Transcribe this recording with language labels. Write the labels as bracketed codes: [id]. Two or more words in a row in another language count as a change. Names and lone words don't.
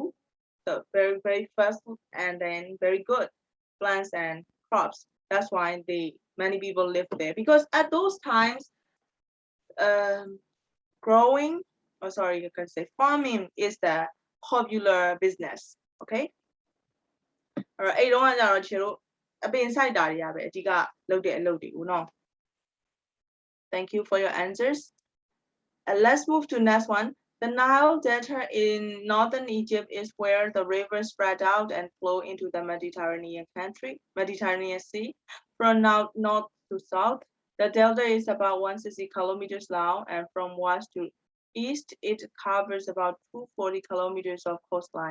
[en] So very fast and then very good plants and crops. That's why many people live there because at those times, you can say farming is the popular business. [my] Okay. အဲ့တော့အဲ့တုန်းကကြတော့ခြေတို့အပင်စိုက်တာတွေကပဲအဓိကလုပ်တဲ့အလုပ်တွေကိုเนาะ [en] Thank you for your answers. Let's move to next one. The Nile Delta in northern Egypt is where the rivers spread out and flow into the Mediterranean Sea. From north to south, the delta is about 160 kilometers long, and from west to east, it covers about 240 kilometers of coastline.